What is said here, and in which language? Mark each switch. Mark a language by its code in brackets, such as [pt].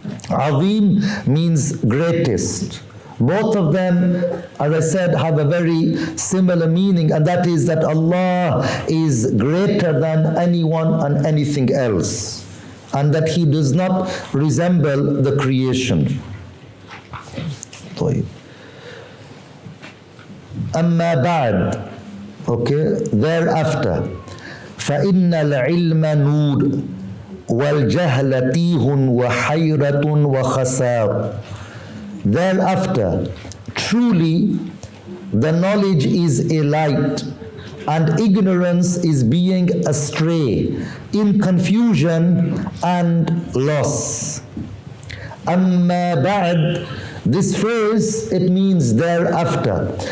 [en] Azim means greatest. Both of them, as I said, have a very similar meaning, and that is that Allah is greater than anyone and anything else, and that He does not resemble the creation. [ar] أما بعد, [en] okay, thereafter, [ar] فإن العلم نور والجهل تيه وحيرة وخسار. [en] Thereafter, truly, the knowledge is a light, and ignorance is being astray, in confusion and loss. [ar] أما بعد, [en] this phrase, it means thereafter.